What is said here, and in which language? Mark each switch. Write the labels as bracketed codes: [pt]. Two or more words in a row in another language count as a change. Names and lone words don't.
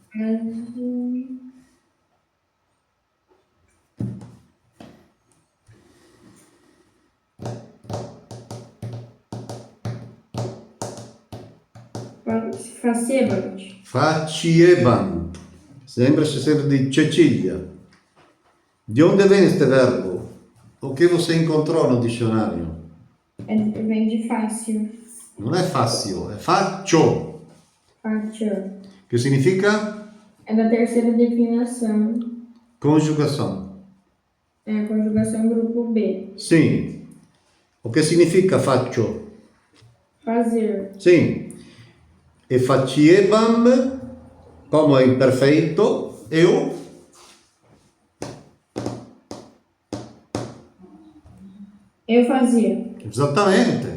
[la] Facebant. Faciebant. [it] Sembra-se sempre di Cecilia. [pt] De onde vem este verbo? O que você encontrou no dicionário? Vem de fácil. [it] Non è facile, è faccio. Faccio. Che significa? [pt] É da terceira declinação. Conjugação. É a conjugação grupo B. Sim. O che significa faccio? Fazer. Sim. E faciebam, como è imperfeito, eu. Eu fazia. [it] Esattamente.